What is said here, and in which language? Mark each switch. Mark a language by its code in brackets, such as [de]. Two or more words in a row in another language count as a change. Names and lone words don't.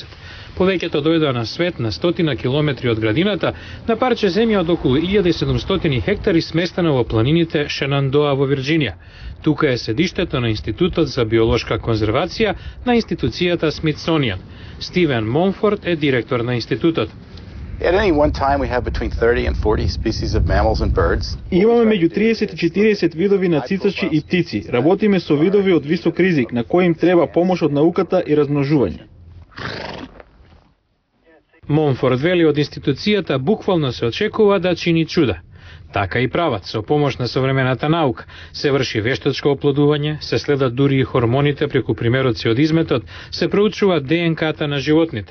[mk] Повеќето дојдоа на свет на 100 километри од градината, на парче земја од околу 1700 хектари сместено во планините Шенандоа во Вирџинија. Тука е седиштето на Институтот за биолошка конзервација на институцијата Смитсонијан. Стивен Монфорд е директор на институтот. [en] At any one time we have between 30 and 40 species of mammals and birds. [mk] Имаме меѓу 30 и 40 видови на цицачи и птици. Работиме со видови од висок ризик на кои им треба помош од науката и размножување. Монфорд вели од институцијата буквално се очекува да чини чуда. Така и прават, со помош на современата наука. Се врши вештачко оплодување, се следат дури и хормоните преку примероци од изметот, се проучува ДНК-та на животните.